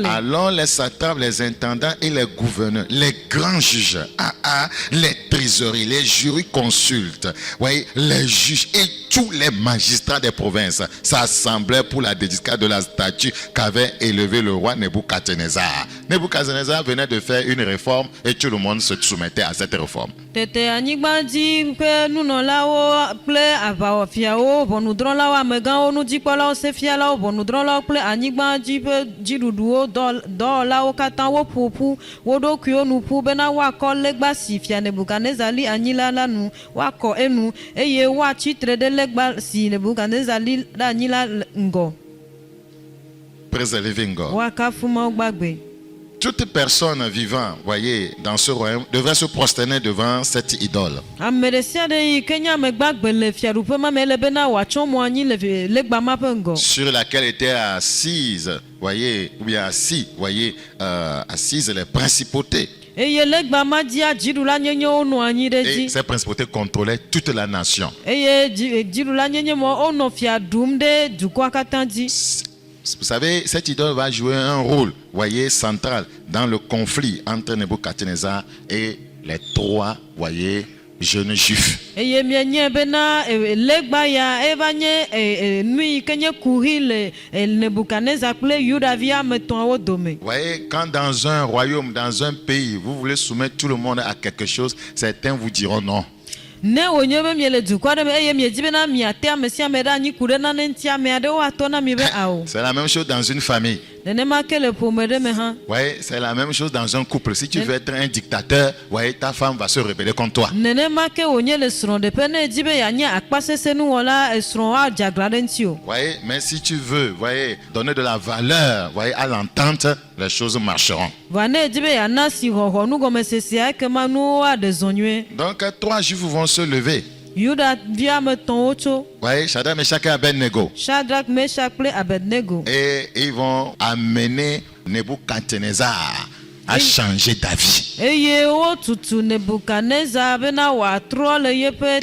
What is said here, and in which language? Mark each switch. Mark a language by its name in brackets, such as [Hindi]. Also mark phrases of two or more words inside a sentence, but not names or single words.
[French] Alors les satrapes, les intendants et les gouverneurs, les grands juges, les trésoriers, les jurisconsultes, voyez, les juges et tous les magistrats des provinces s'assemblaient pour la dédicace de la statue qu'avait élevée le roi Nebuchadnezzar. Nebuchadnezzar venait de faire une réforme et tout le monde se soumettait à cette réforme. [Ewe] Tete anyigbadzi ƒe nunɔlawo kple aʋawɔfiawo, ʋɔnudrɔ̃lawo, amegãwo, nudzikpɔlawo, sefialawo, ʋɔnudrɔ̃lawo kple anyigbadzi ƒe dziɖuɖuwo dɔwɔlawo katã woƒoƒu wo ɖokuiwo nu ƒu bena woakɔ legba si fia Nebukadnezar li anyi la nu, woakɔ enu eye woatsitre ɖe legba si Nebukadnezar li ɖe anyi la ŋgɔ. [English] Praise the living God. [Ewe] Woakafu Mawu gbagbe. [French] Toute personne vivant, voyez, dans ce royaume, devrait se prosterner devant cette idole. [Ewe] Ame ɖe sia ɖe yi ke nye ame gbagbe le fiaɖuƒe ma me ele bena wòatsɔ mo anyi le legba ma ƒe ŋgɔ. [French] Sur laquelle étaient assises, voyez, ou bien assis, voyez, assises les principautés. [Ewe] Eye legba ma dzia dziɖula nyenyewo nɔ anyi ɖe dzi. [French] Et ces principautés contrôlaient toute la nation. [Ewe] Eye dziɖula nyenye mo wonɔ fia ɖum ɖe dukɔa katã dzi. [French] Vous savez, cette idole va jouer un rôle, voyez, central dans le conflit entre Nebuchadnezzar et les trois, voyez, jeunes juifs. [Ewe] Eye mienye bena legba ya eva nye nu yi ke nye kuhi le Nebukadnezar kple Yudavi ame etɔ̃awo dome. [French] Voyez, quand dans un royaume, dans un pays, vous voulez soumettre tout le monde à quelque chose, certains vous diront non. [Ewe] Ne wònye be miele dukɔ aɖe me eye miedzi bena miate ame sia ame ɖe anyi ku ɖe nane ŋuti, ame aɖewo atɔ na mi be awo. [French] C'est la même chose dans une famille. [Ewe] Nenema ke le ƒome ɖe me hã. [French] Voyez, c'est la même chose dans un couple. Si tu veux être un dictateur, voyez, ta femme va se rebeller contre toi. [Ewe] Nenema ke wònye le srɔ̃ɖeƒe ne edzi be yeanye akpasesenuwɔla esrɔ̃ adze aglã ɖe ŋuti o. [French] Voyez, mais si tu veux, voyez, donner de la valeur, voyez, à l'entente, les choses marcheront. [Ewe] Va ne edzi be yeana si xɔxɔ nugɔmesesea ekema nuwo aɖe zɔ nyuie. [French] Donc, trois juifs vont se lever. [Ewe] Yudavi ame etɔ̃wo tso. [French] Voyez, Shadrach, Meshach et Abednego. [Ewe] Shadrach, Meshach kple Abednego. [French] Et ils vont amener Nebuchadnezzar à changer d'avis. [Ewe] Eye wotutu Nebukadnezar bena wòatrɔ le yeƒe